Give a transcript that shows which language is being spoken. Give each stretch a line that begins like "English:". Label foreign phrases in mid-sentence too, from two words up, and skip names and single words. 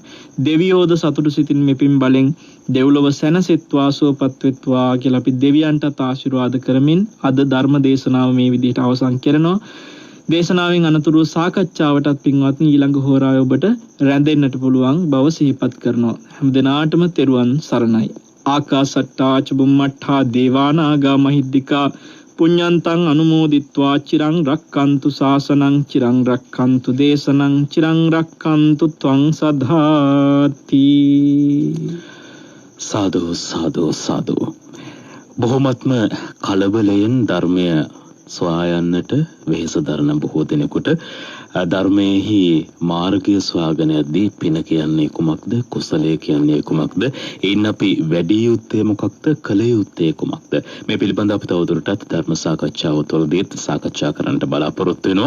Sinhala: දෙවියෝද සතුටු සිතින් මෙපින් බලෙන් දෙව්ලොව සැනසෙත්වා සුවපත් වෙත්වා කියලා අපි දෙවියන්ටත් ආශිර්වාද කරමින් අද ධර්ම දේශනාව මේ විදිහට අවසන් කරනවා. දේශනාවෙන් අනතුරු සාකච්ඡාවටත් පින්වත්නි ඊළඟ හෝරාවේ ඔබට රැඳෙන්නට පුළුවන් බව සිහිපත් කරනවා. හැම දිනාටම තෙරුවන් සරණයි.
Pali: ආකාසට්ටා චුම්මට්ඨා දේවානාගා මහිද්దికා පුඤ්ඤන්තං අනුමෝදිත්වා චිරං රක්칸තු ශාසනං චිරං රක්칸තු දේශනං චිරං රක්칸තු ත්වං සදාති. සාදු සාදු සාදු.
Sinhala: බොහොමත්ම කලබලයෙන් ධර්මය සොයා යන්නට වෙහෙස දරන බොහෝ දෙනෙකුට ධර්මයේහි මාර්ගය සොයාගෙන යද්දී පින කියන්නේ කුමක්ද, කුසලය කියන්නේ කුමක්ද, එයින් අපි වැඩි යුත්තේ මොකක්ද, කළ යුත්තේ කුමක්ද, මේ පිළිබඳව අපි තවදුරටත් ධර්ම සාකච්ඡාව තුළදීත් සාකච්ඡා කරන්නට බලාපොරොත්තු වෙනවා.